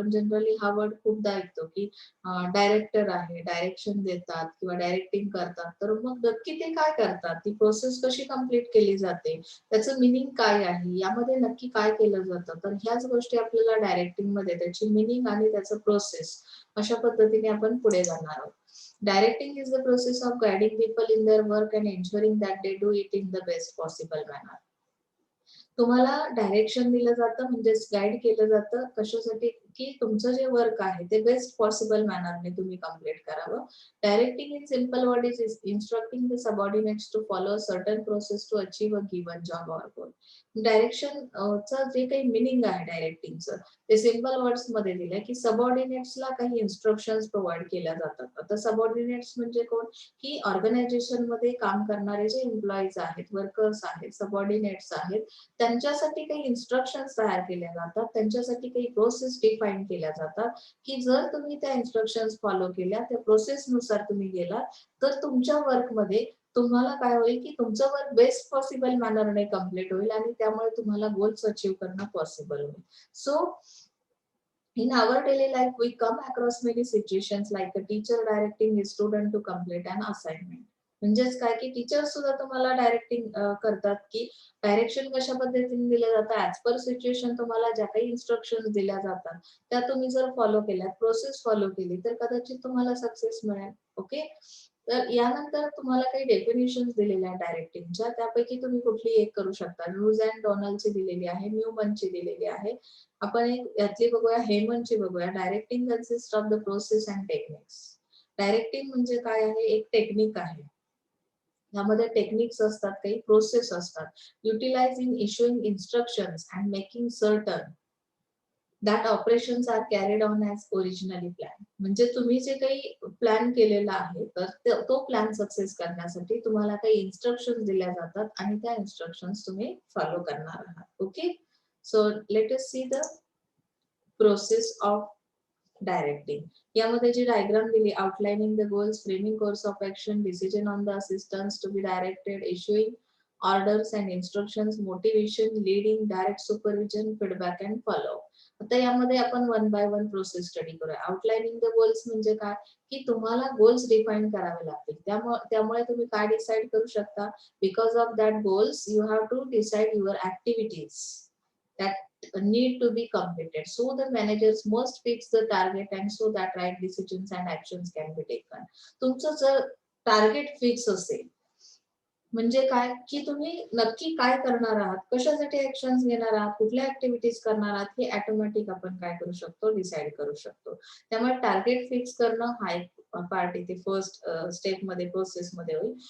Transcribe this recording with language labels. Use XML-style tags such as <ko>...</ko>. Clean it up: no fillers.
<mr>आपण जनरली हा वर्ड खूपदा ऐकतो की डायरेक्टर आहे, डायरेक्शन देतात किंवा डायरेक्टिंग करतात. तर मग नक्की ते काय करतात, ती प्रोसेस कशी कंप्लीट केली जाते, त्याचं मिनिंग काय आहे, यामध्ये नक्की काय केलं जातं. तर ह्याच गोष्टी आपल्याला डायरेक्टिंग मध्ये त्याची मिनिंग आणि त्याचं प्रोसेस अशा पद्धतीने आपण पुढे जाणार आहोत.</mr> <en>Directing is the process of guiding people in their work and ensuring that they do it in the best possible manner.</en> <mr>तुम्हाला डायरेक्शन दिलं जातं म्हणजेच गाईड केलं जातं कशासाठी की तुमचं जे वर्क आहे ते बेस्ट पॉसिबल मॅनरने तुम्ही कंप्लीट करावं.</mr> <en>Directing in simple word is instructing the subordinates to follow certain process to achieve a given job or goal.</en> <mr>Direction चं जे काही मिनिंग आहे डायरेक्टिंगचं ते सिंपल वर्ड्स मध्ये दिलंय की सबऑर्डिनेट्सला काही इन्स्ट्रक्शन्स प्रोव्हाइड केल्या जातात. आता सबऑर्डिनेट्स म्हणजे कोण, की ऑर्गनायझेशन मध्ये काम करणारे जे एम्प्लॉईज आहेत, वर्कर्स आहेत, सबऑर्डिनेट्स आहेत, त्यांच्यासाठी काही इन्स्ट्रक्शन्स तयार केल्या जातात, त्यांच्यासाठी काही प्रोसेस डिफाईन केल्या जातात की जर तुम्ही त्या इन्स्ट्रक्शन्स फॉलो केल्या, त्या प्रोसेसनुसार तुम्ही गेलात, तर तुमच्या वर्कमध्ये तुम्हाला काय होईल की तुमचं वर्क बेस्ट पॉसिबल मॅनरने कंप्लीट होईल आणि त्यामुळे तुम्हाला गोल्स अचीव्ह करणं पॉसिबल होईल.</mr> <en>So in our daily life, we come across many situations like a teacher directing his student to complete an assignment.</en> <mr>म्हणजेच काय की टीचर सुद्धा तुम्हाला डायरेक्टिंग करतात की डायरेक्शन कशा पद्धतीने दिलं जातं, ऍज पर सिच्युएशन तुम्हाला ज्या काही इन्स्ट्रक्शन दिल्या जातात त्या तुम्ही जर फॉलो केल्या, प्रोसेस फॉलो केली, तर कदाचित तुम्हाला सक्सेस मिळेल. ओके. तर यानंतर तुम्हाला काही डेफिनेशन्स दिलेल्या आहेत डायरेक्टिंगच्या, त्यापैकी तुम्ही कुठली एक करू शकता. रूज अँड डोनाल्डची दिलेली आहे, न्यूमनची दिलेली आहे. आपण एक यातली बघूया, हेमनची बघूया.</mr> <en>Directing consist of the process and techniques.</en> <mr>Directing म्हणजे काय आहे, एक टेक्निक आहे. यामध्ये टेक्निक्स असतात, काही प्रोसेस असतात.</mr> <en>Utilising issuing instructions and making certain that operations are carried on as originally plan.</en> <mr>म्हणजे तुम्ही जे काही प्लॅन केलेला आहे, तर तो प्लॅन सक्सेस करण्यासाठी तुम्हाला काही इन्स्ट्रक्शन्स दिल्या जातात आणि त्या इन्स्ट्रक्शन्स तुम्ही फॉलो करणार आहात. Okay.</mr> <en>So let us see the process of directing.</en> <mr>यामध्ये जी डायग्राम दिली,</mr> <en>Outlining the goals, framing course of action, decision on the assistance to be directed, issuing orders and instructions, motivation, leading, direct supervision, feedback and follow.</en> <mr>आता यामध्ये आपण one by one process study करूया. Outlining the goals म्हणजे काय, की तुम्हाला goals define करावे लागतील. त्यामुळे तुम्ही काय डिसाईड करू शकता,</mr> <en>Because of that goals you have to decide your activities that need to be completed. So the managers must fix the target and so that right decisions and actions can be taken.</en> <mr>तुमचं जर target fix असेल म्हणजे काय, की तुम्ही नक्की काय करणार आहात, कशासाठी ऍक्शन्स घेणार आहात, कुठल्या ऍक्टिव्हिटीज करणार आहात, हे ऑटोमॅटिक आपण काय करू शकतो, डिसाईड करू शकतो. त्यामुळे टार्गेट फिक्स करणं हा एक पार्ट इथे फर्स्ट स्टेप मध्ये, प्रोसेस मध्ये होईल.</mr>